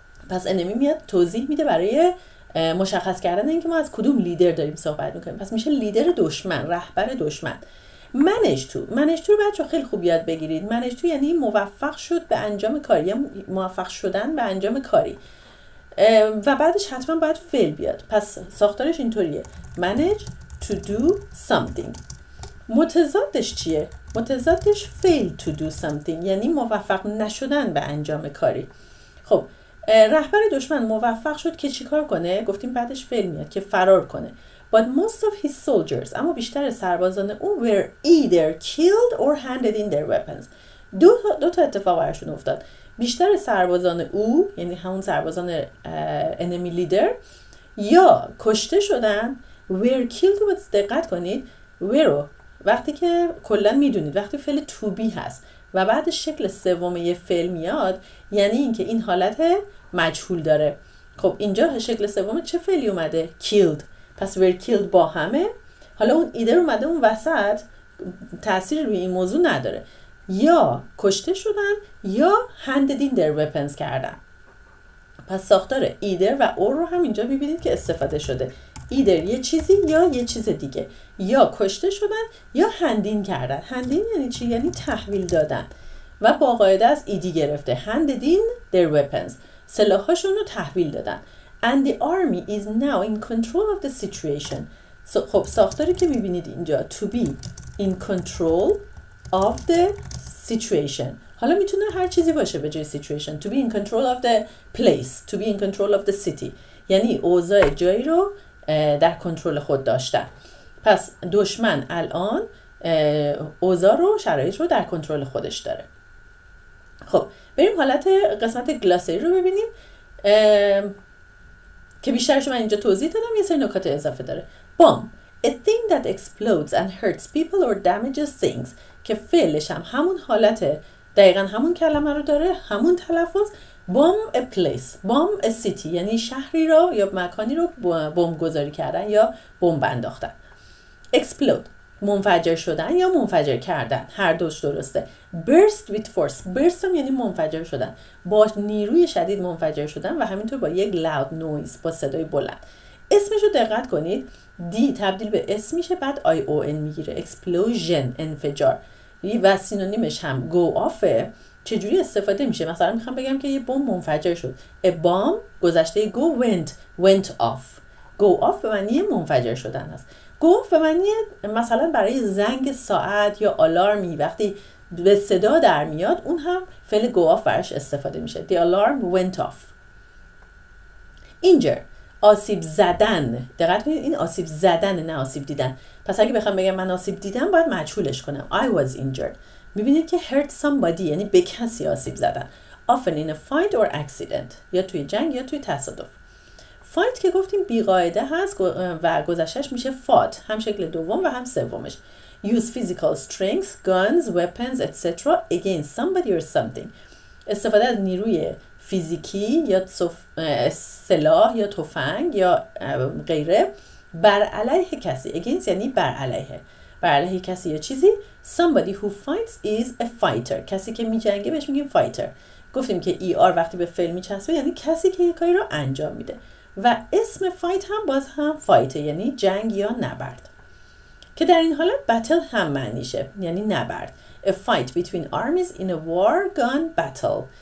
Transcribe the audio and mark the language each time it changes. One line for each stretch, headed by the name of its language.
Persian: پس enemy میاد توضیح میده برای مشخص کردن اینکه ما از کدوم لیدر داریم صحبت میکنیم. پس میشه لیدر دشمن، رهبر دشمن. manage to رو بچه‌ها خیلی خوب یاد بگیرید. manage to یعنی موفق شد به انجام کاری، یا موفق شدن به انجام کاری. و بعدش حتما باید فعل بیاد. پس ساختارش اینطوریه:
English: manage to do something.
Persian: متضادش چیه؟ متضادش
English: fail to do something
Persian: یعنی موفق نشدن به انجام کاری. خب رهبر دشمن موفق شد که چیکار کنه؟ گفتیم بعدش فعل میاد که فرار کنه.
English: But most of his soldiers
Persian: اما بیشتر سربازان او
English: were either killed or handed in their weapons.
Persian: دو تا اتفاق براشون افتاد. بیشتر سربازان او یعنی همون سربازان enemy leader یا کشته شدن.
English: were killed
Persian: رو دقت کنید. were وقتی که کلا میدونید وقتی فعل to be هست و بعدش شکل سوم یه فعل میاد، یعنی اینکه این حالت مجهول داره. خب اینجا شکل سوم چه فعلی اومده؟ killed. پس
English: were killed
Persian: با همه. حالا اون ایدر اومده اون وسط، تأثیر روی این موضوع نداره. یا کشته شدن یا
English: handed in their weapons
Persian: کردن. پس ساختار ایدر و اور رو هم اینجا میبینید که استفاده شده. ایدر یه چیزی یا یه چیز دیگه، یا کشته شدن یا هندین کردن. هندین یعنی چی؟ یعنی تحویل دادن و با قاعده از ایدی گرفته.
English: handed in their weapons
Persian: سلاحاشون رو تحویل دادن.
English: and the army is now in control of the situation.
Persian: خب ساختاری که میبینید اینجا
English: to be in control of the situation.
Persian: حالا میتونه هر چیزی باشه به جای situation.
English: to be in control of the place, to be in control of the city
Persian: یعنی اوضاع جایی رو در کنترل خود داشتن. پس دشمن الان اوضاع رو، شرایط رو در کنترل خودش داره. خب بریم حالت قسمت گلاسری رو ببینیم که بیشترش من اینجا توضیح دادم، یه سری نکات اضافه داره.
English: bomb a thing that explodes and hurts people or damages things
Persian: که فعلش هم همون حالت، دقیقا همون کلمه رو داره، همون تلفظ.
English: bomb a place, bomb a city
Persian: یعنی شهری رو یا مکانی رو بمب گذاری کردن یا بمب انداختن. explode منفجر شدن یا منفجر کردن، هر دوش درسته.
English: burst with force
Persian: burst هم یعنی منفجر شدن، با نیروی شدید منفجر شدن و همینطور با یک loud noise با صدای بلند. اسمش رو دقت کنید، دی تبدیل به اسم میشه بعد ION میگیره. explosion انفجار و سینونیمش هم go off. چجوری استفاده میشه؟ مثلا میخوام بگم که یه بمب منفجر شد.
English: a bomb
Persian: گذشته
English: go went off.
Persian: go off به معنی منفجر شدن است. go off به معنی مثلا برای زنگ ساعت یا آلارمی وقتی به صدا در میاد، اون هم فعل go off براش استفاده میشه.
English: the alarm went off.
Persian: injure آسیب زدن. دقت کنید این آسیب زدن نه آسیب دیدن. پس اگه بخوام بگم من آسیب دیدم باید مجهولش کنم.
English: I was injured.
Persian: میبینید که
English: hurt somebody
Persian: یعنی به کسی آسیب زدن.
English: often in a fight or accident
Persian: یا توی جنگ یا توی تصادف. fight که گفتیم بیقاعده هست و گذشتهش میشه fought، هم شکل دوم و هم سومش.
English: use physical strength, guns, weapons, etc. against somebody or something.
Persian: استفاده از نیروی فیزیکی یا سلاح یا تفنگ یا غیره بر علیه کسی. against یعنی بر علیه کسی یا چیزی.
English: somebody who fights is a fighter.
Persian: کسی که میجنگه بهش میگیم fighter. گفتیم که ER وقتی به فعل میچسبه یعنی کسی که یک کاری رو انجام میده. و اسم فایت هم باز هم فایته، یعنی جنگ یا نبرد، که در این حالت بتل هم معنیشه، یعنی نبرد.
English: A fight between armies in a war gun battle.